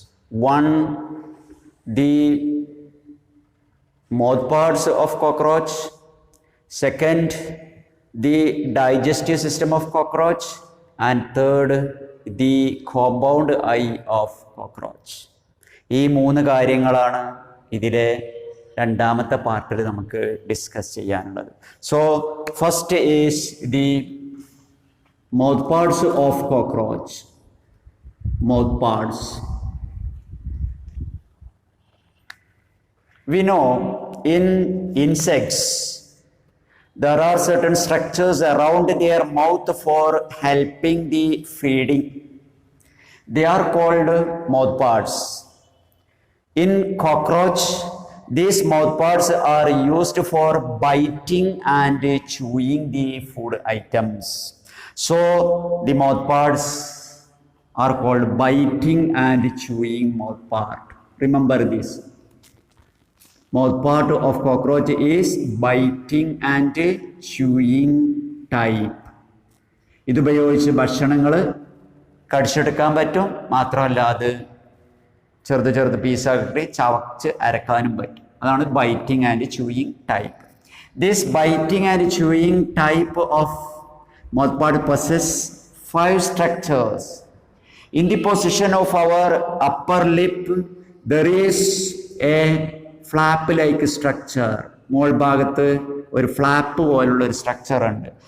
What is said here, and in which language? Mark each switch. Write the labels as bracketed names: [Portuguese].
[English] One, the mouth parts of cockroach. Second, the digestive system of cockroach. And third, the compound eye of cockroach. [Malayalam] ഈ മൂന്ന് കാര്യങ്ങളാണ് ഇതിലെ രണ്ടാമത്തെ പാർട്ടിൽ നമുക്ക് ഡിസ്കസ് ചെയ്യാനുള്ളത്. [English] So first is the mouth parts of cockroach. Mouth parts. We know in insects there are certain structures around their mouth for helping the feeding. They are called mouth parts. In cockroach, these mouth parts are used for biting and chewing the food items. So the mouth parts are called biting and chewing mouth part. Remember this. Mouth part of cockroach is biting and chewing type. [Malayalam] ഇതുപയോഗിച്ച് ഭക്ഷണങ്ങൾ കടിച്ചെടുക്കാൻ പറ്റും. മാത്രമല്ല അത് ചെറുത് പീസാക്കി ചവച്ച് അരക്കാനും പറ്റും. അതാണ് [English] Biting and chewing type. This biting and chewing type of mouth part possess 5 structures. In the position of our upper lip, there is a flap-like structure. [Malayalam] മോൾ ഭാഗത്ത് ഒരു ഫ്ലാപ്പ് പോലുള്ള ഒരു സ്ട്രക്ചർ ഉണ്ട്.